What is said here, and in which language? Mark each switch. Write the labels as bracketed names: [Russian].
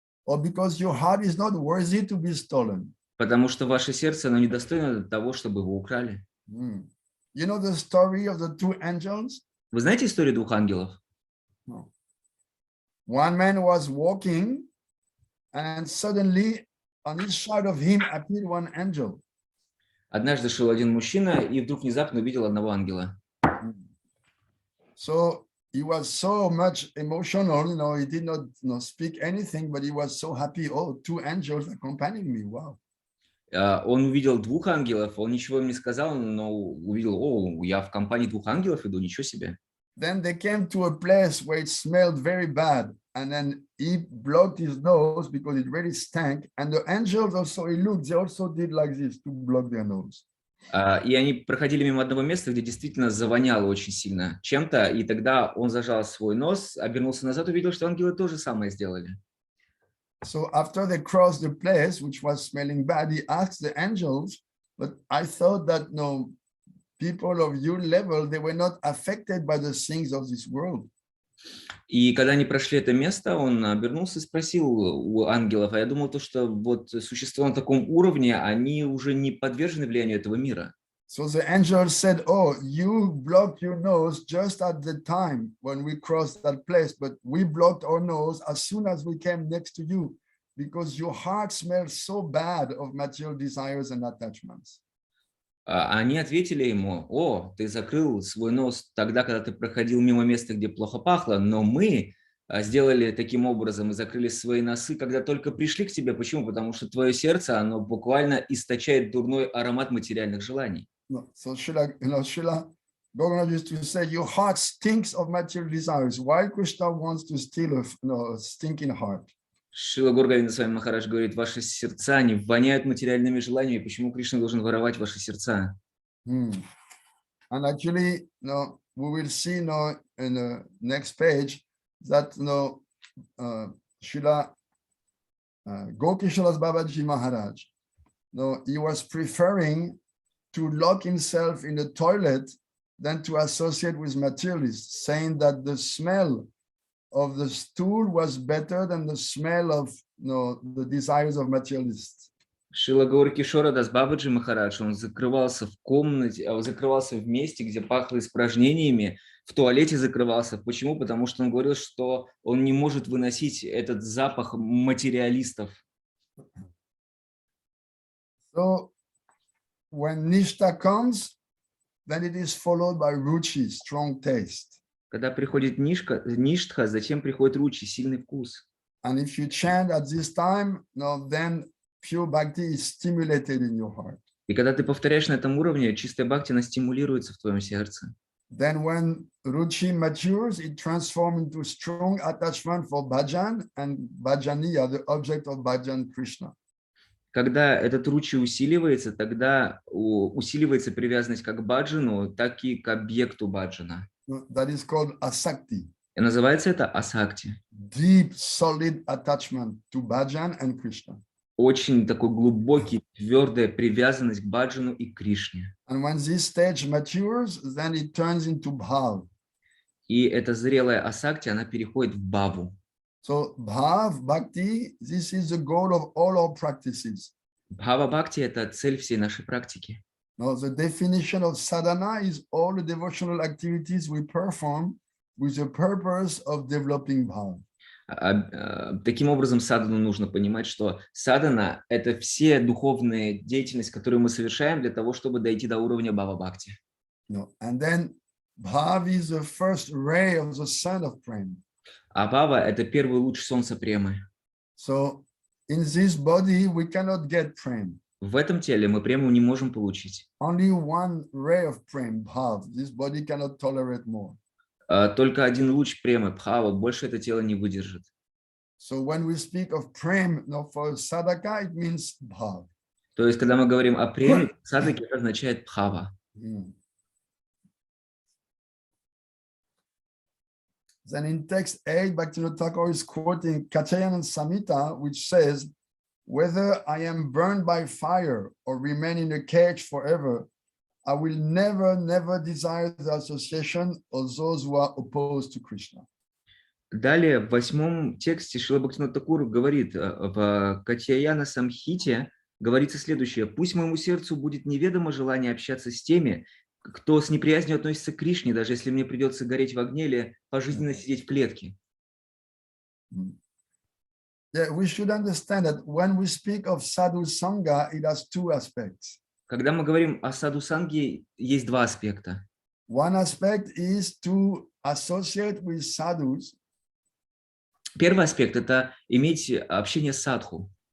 [English] Or because your heart is not worthy to be stolen. [Russian] Потому что ваше сердце, оно недостойно того, чтобы его украли. [English] You know the story of the two angels? [Russian] Вы знаете историю двух ангелов? [English] No. One man was walking, and suddenly on each side of him appeared one angel. Однажды шел один мужчина и вдруг внезапно увидел одного ангела. So he was so much emotional, he did not speak anything, but he was so happy. Oh, two angels accompanying me. Wow. [Russian] Он увидел двух ангелов, он ничего им не сказал, но увидел: о, я в компании двух ангелов иду, ничего себе. [English] Then they came to a place where it smelled very bad, and then he blocked his nose because it really stank. And the angels also, he looked, they also did like this to block their nose. [Russian] И они проходили мимо одного места, где действительно завоняло очень сильно чем-то, и тогда он зажал свой нос, обернулся назад, увидел, что ангелы то же самое сделали. [English] So after they crossed the place, which was smelling bad, he asked the angels, but I thought that people of your level, they were not affected by the things of this world. [Russian] И когда они прошли это место, он обернулся и спросил у ангелов: а я думал, что вот существа на таком уровне, они уже не подвержены влиянию этого мира. [English] So the angel said, oh, you blocked your nose just at the time when we crossed that place, but we blocked our nose as soon as we came next to you, because your heart smells so bad of material desires and attachments. [Russian] Они ответили ему: о, ты закрыл свой нос тогда, когда ты проходил мимо места, где плохо пахло, но мы сделали таким образом и закрыли свои носы, когда только пришли к тебе. Почему? Потому что твое сердце, оно буквально источает дурной аромат материальных желаний. [English] So Srila Bhagavan used to say, your heart stinks of material desires. Why Krishna wants to steal a stinking heart? [Russian] Шрила Гургавинда Свами Махарадж говорит: ваши сердца, они воняют материальными желаниями. Почему Кришна должен воровать ваши сердца? [English] And actually, we will see in the next page that Srila Gokishalas Babaji Maharaj, he was preferring to lock himself in the toilet than to associate with materialists, saying that the smell of the stool was better than the smell of the desires of materialists. [Russian] Шрила Гаура Кишора Дас Бабаджи Махарадж, он закрывался в комнате, закрывался в месте, где пахло испражнениями, в туалете закрывался. Почему? Потому что он говорил, что он не может выносить этот запах материалистов. [English] So when Nishta comes, then it is followed by ruchi, strong taste. [Russian] Когда приходит ништха, затем приходит ручи, сильный вкус. [English] And if you chant at this time, then pure bhakti is stimulated in your heart. [Russian] И когда ты повторяешь на этом уровне, чистая бхакти, она стимулируется в твоем сердце. [English] Then when ruchi matures, it transforms into strong attachment for bhajan and bhajaniya, the object of bhajan Krishna. [Russian] Когда этот ручи усиливается, тогда усиливается привязанность как к баджану, так и к объекту баджана. [English] That is called asakti. [Russian] И называется это асакти. [English] Deep, solid attachment to bhajan and Krishna. [Russian] Очень такой глубокий, твердая привязанность к баджану и Кришне. [English] And when this stage matures, then it turns into bhav. [Russian] И эта зрелая асакти, она переходит в бхаву. [English] So bhav, bhakti, this is the goal of all our practices. [Russian] Бхава бхакти – это цель всей нашей практики. [English] Now, the definition of sadhana is all the devotional activities we perform with the purpose of developing bhav. [Russian] Таким образом, садану нужно понимать, что садана – это все духовные деятельности, которые мы совершаем для того, чтобы дойти до уровня бхава-бхакти. [English] And then bhav is the first ray of the sun of prema. [Russian] А бхава – это первый луч солнца премы. [English] So in this body, we cannot get prema. [Russian] В этом теле мы прему не можем получить. [English] Only one ray of prema, bhav. This body cannot tolerate more. [Russian] Только один луч премы, бхава, больше это тело не выдержит. [English] So when we speak of prem, for sadhaka, it means bhav. [Russian] То есть, когда мы говорим о преми, садаке, это означает бхава. [English] Then in text 8, Bhaktivinoda Thakur is quoting Katyayana Samhita, which says, whether I am burned by fire or remain in a cage forever, I will never, never desire the association of those who are opposed to Krishna. [Russian] Далее, в 8 тексте Шрила Бхактивинода Тхакура говорит, в Катьяяна Самхите говорится следующее. «Пусть моему сердцу будет неведомо желание общаться с теми, кто с неприязнью относится к Кришне, даже если мне придется гореть в огне или пожизненно сидеть в клетке». [English] Yeah, we should understand that when we speak of sadhu sangha, it has two aspects. [Russian] Когда мы говорим о саду-санге, есть два аспекта. [English] One aspect is to associate with sadhus. [Russian] Первый аспект – это иметь общение с садху.